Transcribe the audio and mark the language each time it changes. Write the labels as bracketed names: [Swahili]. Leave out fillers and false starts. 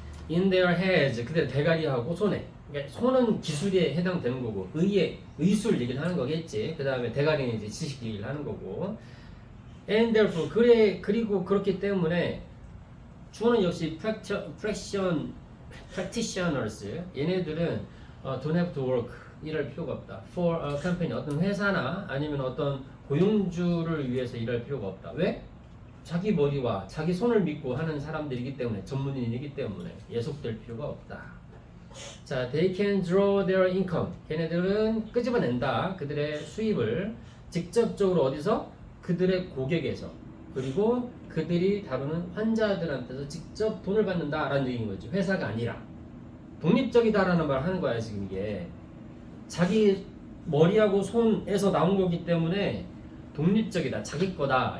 [English] In their heads. [Korean] 그들 대가리하고 손에. 그러니까 손은 기술에 해당되는 거고 의술 얘기를 하는 거겠지. 그 다음에 대가리는 이제 지식 얘기를 하는 거고. [English] And therefore [Korean] 그리고 그렇기 때문에 주어는 역시 practitioners. 얘네들은 [English] don't have to work. [Korean] 일할 필요가 없다. [English] For a company [Korean] 어떤 회사나 아니면 어떤 고용주를 위해서 일할 필요가 없다. 왜? 자기 머리와 자기 손을 믿고 하는 사람들이기 때문에 전문인이기 때문에 예속될 필요가 없다. [English] 자, they can draw their income. [Korean] 걔네들은 끄집어낸다. 그들의 수입을 직접적으로 어디서? 그들의 고객에서. 그리고 그들이 다루는 환자들한테서 직접 돈을 받는다라는 얘기인 거지. 회사가 아니라. 독립적이다라는 말을 하는 거야 지금 이게. 자기 머리하고 손에서 나온 거기 때문에 독립적이다. 자기 거다.